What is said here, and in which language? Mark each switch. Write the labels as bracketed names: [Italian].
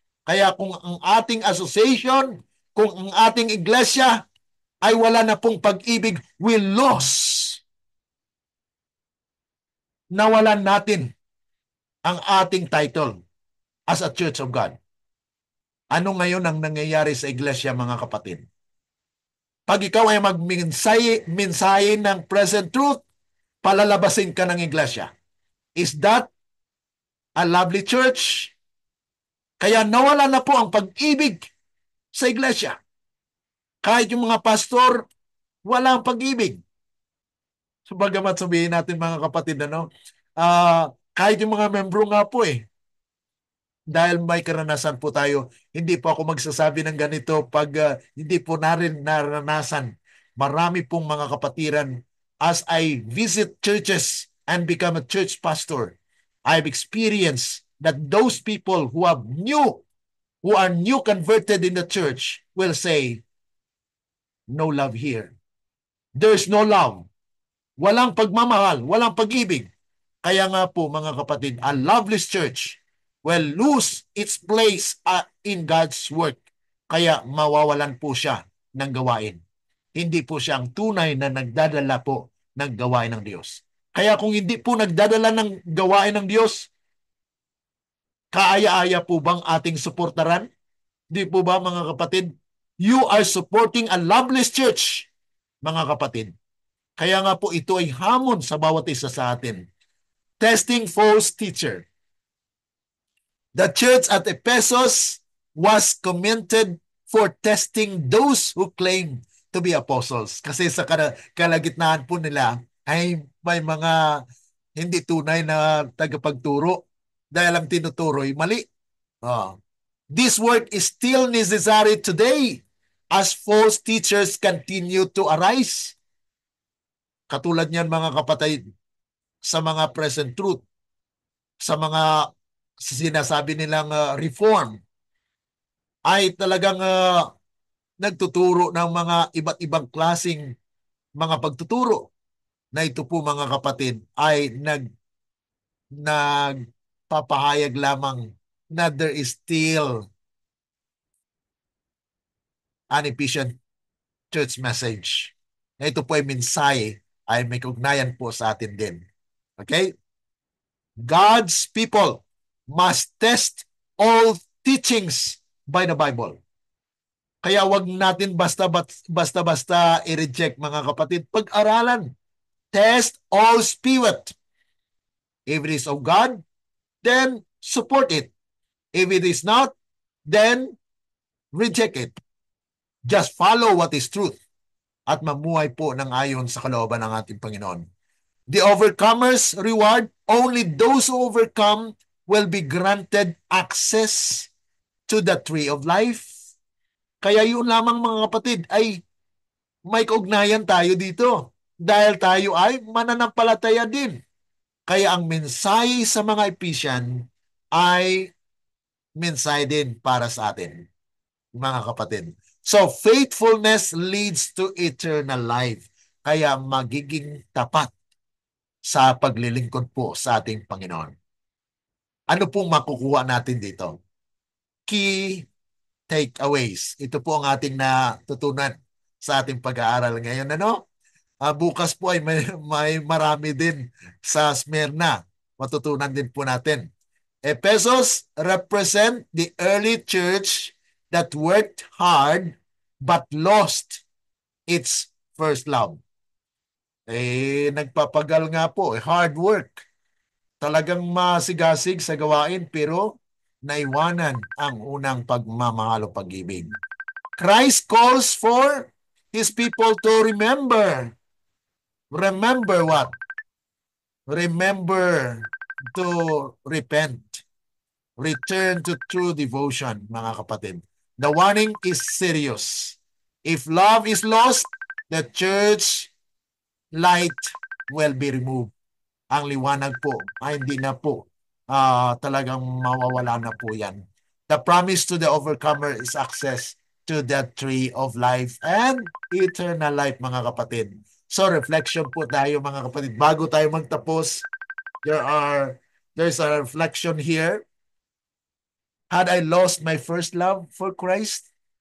[Filipino] Kaya kung ang ating association, kung ang ating iglesia ay wala na pong pag-ibig, [English] we lose. [Filipino] Nawalan natin ang ating title [English] as a Church of God. [Filipino] Ano ngayon ang nangyayari sa iglesia mga kapatid? Pag ikaw ay mensahe ng present truth, palalabasin ka ng iglesia. [English] Is that a lovely church? [Filipino] Kaya nawala na po ang pag-ibig sa iglesia. Kahit yung mga pastor, wala ang pag-ibig. So bagamat sabihin natin mga kapatid, kahit yung mga membro nga po dahil may karanasan po tayo, hindi po ako magsasabi ng ganito pag hindi po narin naranasan. Marami pong mga kapatiran [English] as I visit churches and become a church pastor, I've experienced that those people who are new converted in the church will say, no love here. There's no love. [Filipino] Walang pagmamahal, walang pag-ibig. Kaya nga po mga kapatid, [English] a loveless church will lose its place in God's work. [Filipino] Kaya mawawalan po siya ng gawain. Hindi po siya ang tunay na nagdadala po ng gawain ng Diyos. Kaya kung hindi po nagdadala ng gawain ng Diyos, kaaya-aya po bang ating suportaran? Di po ba mga kapatid? [English] You are supporting a loveless church, [Filipino] mga kapatid. Kaya nga po ito ay hamon sa bawat isa sa atin. [English] Testing false teacher. The church at Ephesus was commended for testing those who claim to be apostles. [Filipino] Kasi sa kalagitnaan po nila ay may mga hindi tunay na tagapagturo dahil ang tinuturo'y mali. [English] This work is still necessary today as false teachers continue to arise. [Filipino] Katulad niyan mga kapatid, sa mga present truth, sa mga sinasabi nilang reform, ay talagang nagtuturo ng mga iba't ibang klasing mga pagtuturo na ito po mga kapatid ay nagpapahayag lamang na [English] there is still an efficient church message. [Filipino] Na ito po ay mensahe ay may kaugnayan po sa atin din. [English] Okay? God's people must test all teachings by the Bible. [Filipino] Kaya wag natin basta-basta i-reject mga kapatid. Pag-aralan. [English] Test all spirit. If it is of God, then support it. If it is not, then reject it. Just follow what is truth [Filipino] at mamuhay po ng ayon sa kalooban ng ating Panginoon. [English] The overcomer's reward, only those who overcome will be granted access to the tree of life. [Filipino] Kaya yun lamang mga kapatid ay may kaugnayan tayo dito dahil tayo ay mananampalataya din. Kaya ang mensahe sa mga Ephesian ay mensahe din para sa atin, mga kapatid. [English] So, faithfulness leads to eternal life. [Filipino] Kaya magiging tapat sa paglilingkod po sa ating Panginoon. Ano pong makukuha natin dito? [English] Key takeaways. [Filipino] Ito po ang ating natutunan sa ating pag-aaral ngayon. Bukas po ay may marami din sa Smyrna. Matutunan din po natin. [English] Ephesus represent the early church that worked hard but lost its first love. [Filipino] Nagpapagal nga po, hard work. Talagang masigasig sa gawain pero naiwanan ang unang pagmamahal o pag-ibig. [English] Christ calls for His people to remember. Remember what? Remember to repent. Return to true devotion, [Filipino] mga kapatid. [English] The warning is serious. If love is lost, the church light will be removed. [Filipino] Ang liwanag po ay hindi na po talagang mawawala na po yan. [English] The promise to the overcomer is access to the tree of life and eternal life, [Filipino] mga kapatid. So reflection po tayo mga kapatid. Bago tayo magtapos, [English] there's a reflection here. Had I lost my first love for Christ?